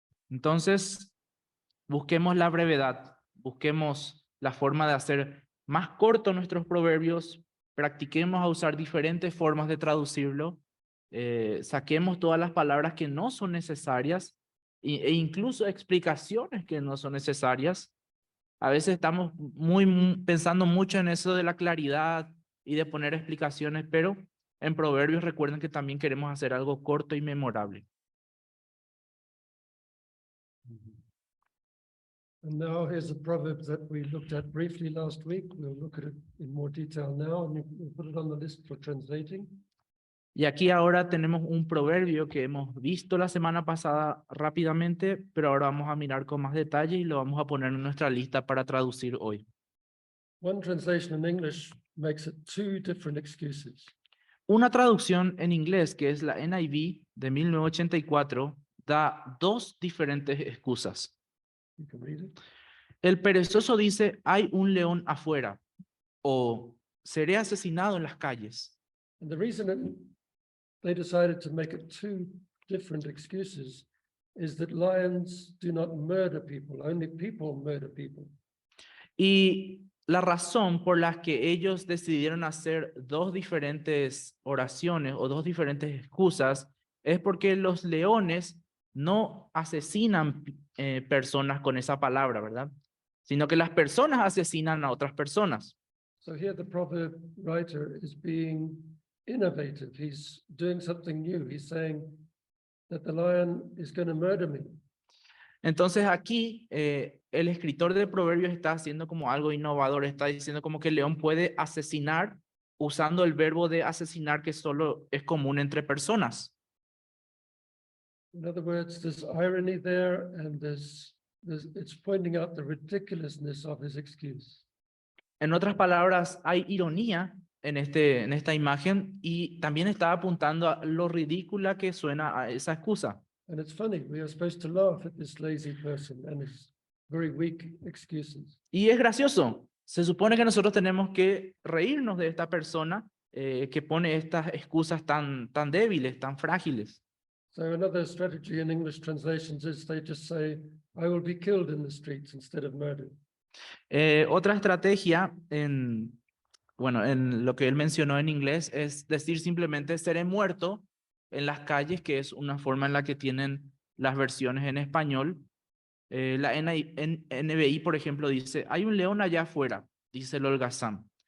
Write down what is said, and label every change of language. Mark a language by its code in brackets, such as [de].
[es] Entonces, busquemos la brevedad, busquemos la forma de hacer más cortos nuestros proverbios, practiquemos a usar diferentes formas de traducirlo, saquemos todas las palabras que no son necesarias e incluso explicaciones que no son necesarias. A veces estamos pensando mucho en eso de la claridad y de poner explicaciones, pero en proverbios recuerden que también queremos hacer algo corto y memorable. [en] And now here's a proverb that we looked at briefly last week. We'll look at it in more detail now, and we'll put it on the list for translating. [es] Y aquí ahora tenemos un proverbio que hemos visto la semana pasada rápidamente, pero ahora vamos a mirar con más detalle y lo vamos a poner en nuestra lista para traducir hoy. [en] One translation in English makes it two different excuses. [es] Una traducción en inglés, que es la NIV de 1984, da dos diferentes excusas. [en] You can read it. [es] El perezoso dice, hay un león afuera, o seré asesinado en las calles. [en] And the reason they decided to make it two different excuses is that lions do not murder people, only people murder people. [es] Y la razón por la que ellos decidieron hacer dos diferentes oraciones o dos diferentes excusas es porque los leones no asesinan personas con esa palabra, ¿verdad? Sino que las personas asesinan a otras personas. [en] So here the proverb writer is being innovative. He's doing something new. He's saying that the lion is going to murder me. [es] Entonces aquí el escritor de Proverbios está haciendo como algo innovador, está diciendo como que el león puede asesinar usando el verbo de asesinar que solo es común entre personas. [en] In other words, there's irony there, and it's pointing out the ridiculousness of his excuse. [es] En otras palabras, hay ironía en esta imagen y también está apuntando a lo ridícula que suena a esa excusa. [en] And it's funny, we are supposed to laugh at this lazy person and his very weak excuses. [es] Y es gracioso. Se supone que nosotros tenemos que reírnos de esta persona que pone estas excusas tan débiles, tan frágiles. [en] So another strategy in English translations is they just say, I will be killed in the streets instead of murdered. [es] Otra estrategia en lo que él mencionó en inglés es decir simplemente seré muerto en las calles, que es una forma en la que tienen las versiones en español. La NBI, por ejemplo, dice, hay un león allá afuera, dice el holgazán.